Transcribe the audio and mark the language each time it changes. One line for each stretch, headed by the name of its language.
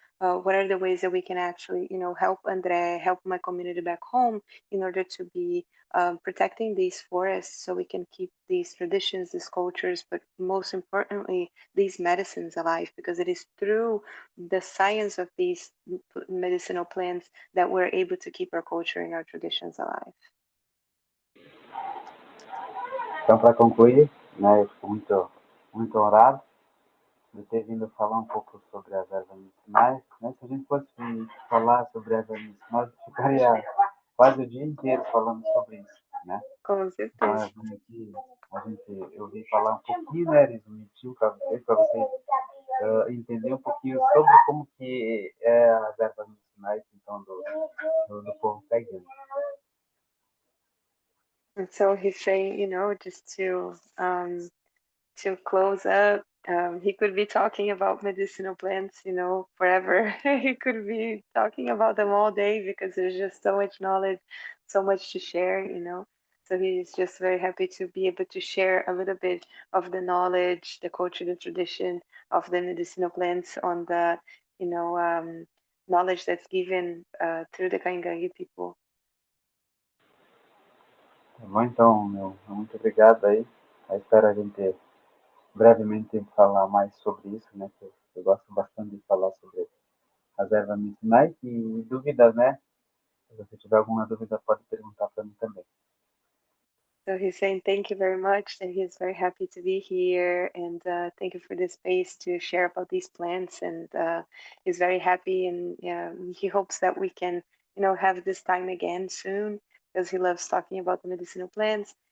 English: What are the ways that we can actually, help Andre, help my community back home in order to be protecting these forests so we can keep these traditions, these cultures, but most importantly, these medicines alive, because it is through the science of these medicinal plants that we're able to keep our culture and our traditions alive.
Portuguese: Então, para concluir, né, eu fico muito honrado de ter vindo falar um pouco sobre as ervas medicinais, né? Se a gente fosse falar sobre ervas medicinais, ficaria quase o dia inteiro falando sobre isso, né? Com certeza. Então, eu vim falar um pouquinho, né, resumindo para vocês entender um pouquinho sobre como que é as ervas medicinais, então, do povo caigano.
English: And so he's saying, just to close up, he could be talking about medicinal plants, forever. He could be talking about them all day because there's just so much knowledge, so much to share, So he's just very happy to be able to share a little bit of the knowledge, the culture, the tradition of the medicinal plants on the, knowledge that's given through the Kaingangi people.
Portuguese: bom? Então, muito obrigado aí. Eu espero a gente brevemente falar mais sobre isso, né? Que eu gosto bastante de falar sobre as ervas medicinais e dúvidas, né? Se você tiver alguma dúvida, pode perguntar para mim também.
English: So he's saying thank you very much, and he's very happy to be here, and thank you for the space to share about these plants. And he's very happy, and he hopes that we can, have this time again soon, because he loves talking about the medicinal plants.